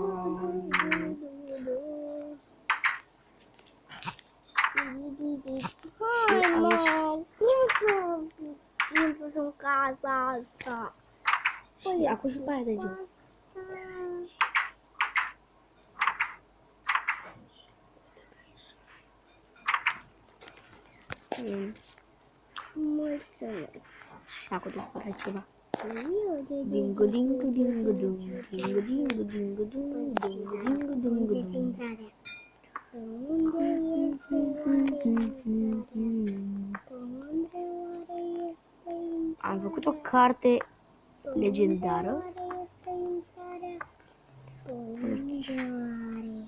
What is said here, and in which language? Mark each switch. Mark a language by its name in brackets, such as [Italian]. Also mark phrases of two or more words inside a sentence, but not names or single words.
[Romanian] Hai, mă, cum să intru în casa asta? Și acum și pe aia de jos. Mulțumesc. Și acum te fără ceva. Dingu, Dingu, dingu, dingu, dum. Dingu, dingu, dingu, dum. Dingu, dingu, dingu, unde este dum. intrarea? Unde este oare Unde oare este intrarea? Am făcut o carte legendară. Unde este intrarea? Unde oare?